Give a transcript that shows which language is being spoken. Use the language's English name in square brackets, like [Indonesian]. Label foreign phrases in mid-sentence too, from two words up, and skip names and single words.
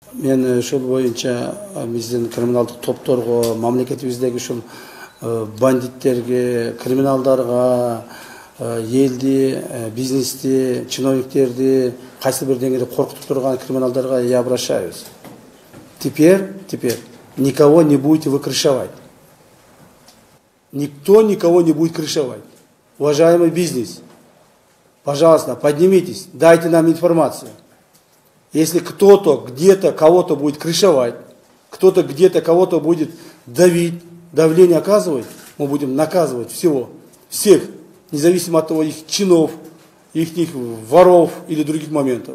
[Kyrgyz] Мен ушул боюнча биздин криминалдык топторго, мамлекетибиздеги ушул бандиттерге, криминалдарга, елди, бизнести, чиновниктерди кайсы бир деңгээлде коркутуп турган криминалдарга [Russian] я обращаюсь. Теперь никого не будете вы крышевать. Никто никого не будет крышевать. Уважаемый бизнес, пожалуйста, поднимитесь, дайте нам информацию. Если кто-то где-то кого-то будет крышевать, кто-то где-то кого-то будет давить, давление оказывать, мы будем наказывать всех, независимо от того, их чинов, их воров или других моментов.